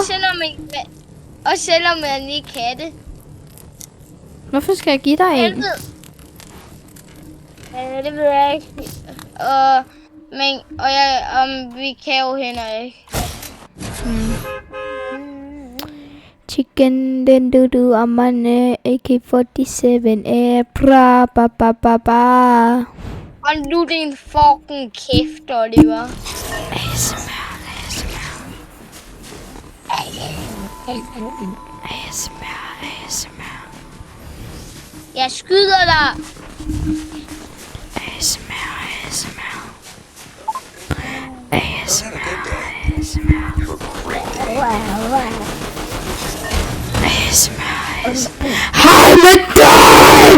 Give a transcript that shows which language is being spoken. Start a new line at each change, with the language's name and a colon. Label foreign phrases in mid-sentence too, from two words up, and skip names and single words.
Danish: Selvom man ikke kan det. Hvorfor skal jeg give dig en? Helvede. Ja, det ved jeg ikke. Vi kan jo heller ikke. Chicken den du amane AK-47 bra ba ba ba ba. Hold nu din fucking kæft, Oliver. ASMR. Jeg skyder dig. Hej med dig!